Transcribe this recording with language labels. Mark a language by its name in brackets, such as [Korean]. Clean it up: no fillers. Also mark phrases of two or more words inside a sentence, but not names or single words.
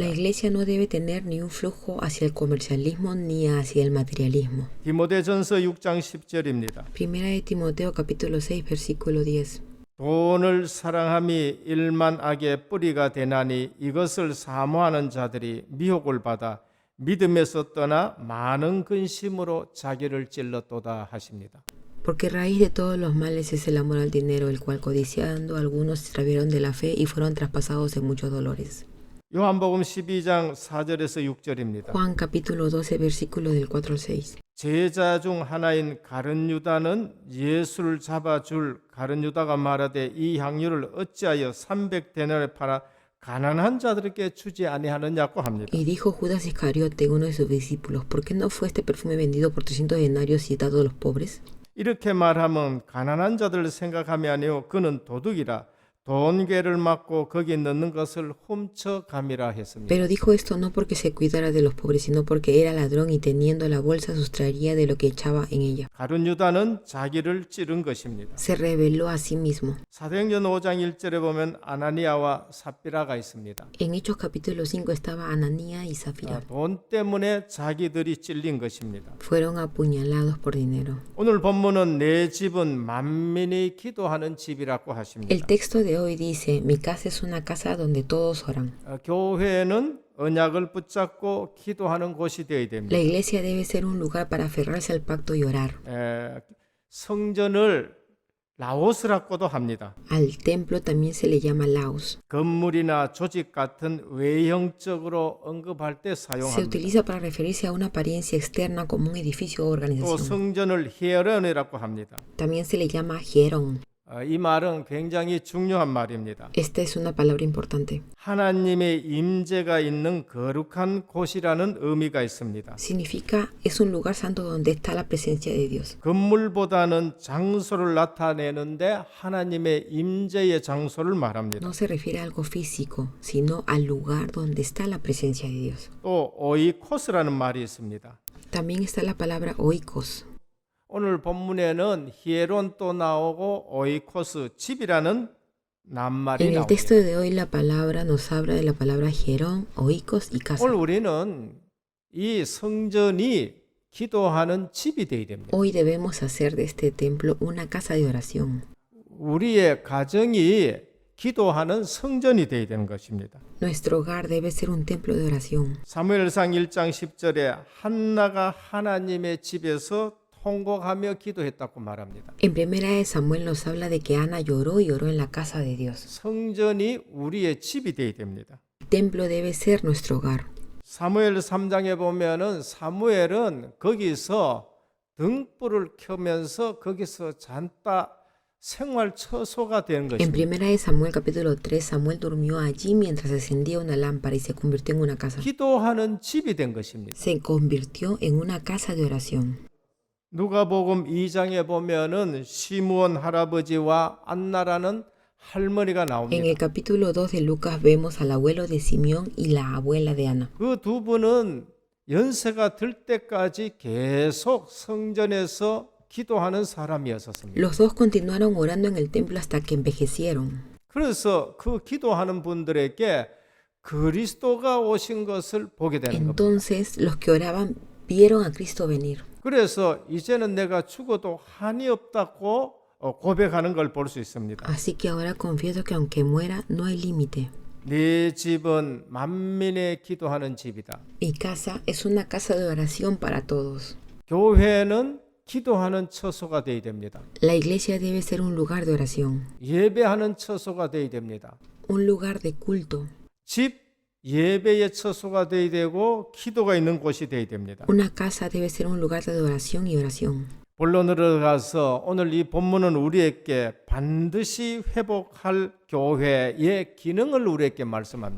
[Spanish] La iglesia no debe tener ni un flujo hacia el comercialismo ni hacia el materialismo. [Korean] 디모데전서 6장 10절입니다. [Spanish] Primera de Timoteo capítulo 6, versículo 10. [Korean] 돈을 사랑함이 일만 악의 뿌리가 되나니 이것을 사모하는 자들이 미혹을 받아 믿음에서 떠나 많은 근심으로 자기를 찔렀도다 하십니다. [Spanish] Porque raíz de todos los males es el amor al dinero, el cual codiciando algunos se extraviaron de la fe y fueron traspasados en muchos dolores. [Korean] 요한복음 12장 4절에서 6절입니다. [Spanish] Juan capítulo 12, versículo del 4 al 6. [Korean] 제자 중 하나인 가룟 유다는 예수를 잡아줄 가룟 유다가 말하되 이 향유를 어찌하여 300데나리에 팔아 가난한 자들에게 주지 아니하느냐고 합니다. [Spanish] Y dijo Judas Iscariote, uno de sus discípulos, ¿por qué no fue este perfume vendido por 300 denarios y dado a los pobres? [Korean] 이렇게 말하면 가난한 자들을 생각함이 아니요 그는 도둑이라 돈괴를 맞고 거기 넣는 것을 훔쳐감이라 했습니다. [Spanish] Pero dijo esto no porque se cuidara de los pobres, sino porque era ladrón y teniendo la bolsa sustraería de lo que echaba en ella. [Korean] 가룟 유다는 자기를 찌른 것입니다. [Spanish] Se reveló a sí mismo. [Korean] 사도행전 5장 1절에 보면 아나니아와 삽비라가 있습니다. [Spanish] En Hechos capítulo 5 estaba Ananía y Zafira. [Korean] 돈 때문에 자기들이 찔린 것입니다. [Spanish] Fueron apuñalados por dinero. [Korean] 오늘 본문은 내 집은 만민이 기도하는 집이라고 하십니다. [Spanish] El texto de hoy dice, mi casa es una casa donde todos oran. [Korean] 교회는 언약을 붙잡고 기도하는 곳이 되어야 됩니다. [Spanish] La iglesia debe ser un lugar para aferrarse al pacto y orar. [Korean] 성전을 라오스라고도 합니다. [Spanish] Al templo también se le llama laos. [Korean] 건물이나 조직 같은 외형적으로 언급할 때 [Spanish] Se [Korean] 사용합니다. [Spanish] utiliza para referirse a una apariencia externa como un edificio o [Korean] 또 [Spanish] organización. [Korean] 성전을 히에론이라고 합니다. [Spanish] También se le llama hierón. [Korean] 이 말은 굉장히 중요한 말입니다. [Spanish] Esta es una palabra importante. [Korean] 하나님의 임재가 있는 거룩한 곳이라는 의미가 있습니다. [Spanish] Significa es un lugar santo donde está la presencia de Dios. [Korean] 건물보다는 장소를 나타내는데 하나님의 임재의 장소를 말합니다. [Spanish] No se refiere a algo físico, sino al lugar donde está la presencia de Dios. [Korean] 또 오이코스라는 말이 있습니다. [Spanish] También está la palabra oikos. [Korean] 오늘 본문에는 히에론도 나오고 오이코스 집이라는 낱말이 [Spanish] En el [Korean] 나옵니다. [Spanish] texto de hoy la palabra nos habla de la palabra hierón, oikos y casa. [Korean] 오늘 우리는 이 성전이 기도하는 집이 되어야 됩니다. [Spanish] Hoy debemos hacer de este templo una casa de oración. [Korean] 우리의 가정이 기도하는 성전이 되어야 되는 것입니다. [Spanish] Nuestro hogar debe ser un templo de oración. [Korean] 사무엘상 1장 10절에 한나가 하나님의 집에서 통곡하며 기도했다고 말합니다. [Spanish] En primera de Samuel nos habla de que Ana lloró y oró en la casa de Dios. [Korean] 성전이 우리의 집이 되어야 됩니다. [Spanish] El templo debe ser nuestro hogar. [Korean] 사무엘 3장에 보면은 사무엘은 거기서 등불을 켜면서 거기서 잔다 생활 처소가 된 [Spanish] En [Korean] 것입니다. [Spanish] primera de Samuel capítulo 3, Samuel durmió allí mientras encendía una lámpara y se convirtió en una casa. [Korean] 기도하는 집이 된 것입니다. [Spanish] Se convirtió en una casa de oración. [Korean] 누가복음 2장에 보면은 시므온 할아버지와 안나라는 할머니가 [Spanish] En [Korean] 나옵니다. [Spanish] el capítulo 2 de Lucas vemos al abuelo de Simeón y la abuela de Ana. [Korean] 그 두 분은 연세가 들 때까지 계속 성전에서 기도하는 사람이었습니다. [Spanish] Los dos continuaron orando en el templo hasta que envejecieron. [Korean] 그래서 그 기도하는 분들에게 그리스도가 오신 것을 보게 되는 겁니다. [Spanish] Entonces los que oraban vieron a Cristo venir. [Korean] 그래서 이제는 내가 죽어도 한이 없다고 고백하는 걸 볼 수 있습니다. [Spanish] Así que ahora confieso que aunque muera no hay límite. [Korean] 네 집은 만민의 기도하는 집이다. [Spanish] Mi casa es una casa de oración para todos. [Korean] 교회는 기도하는 처소가 되어야 됩니다. [Spanish] La iglesia debe ser un lugar de oración, [Korean] 예배하는 처소가 되어야 됩니다. [Spanish] un lugar de culto. [Korean] 집 예배의 처소가 되어야 되고 기도가 있는 곳이 되어야 됩니다. [Spanish] Una casa debe ser un lugar de adoración y oración. [Korean] 본론으로 들어가서 오늘 이 본문은 우리에게 반드시 회복할 교회의 기능을 우리에게 말씀합니다.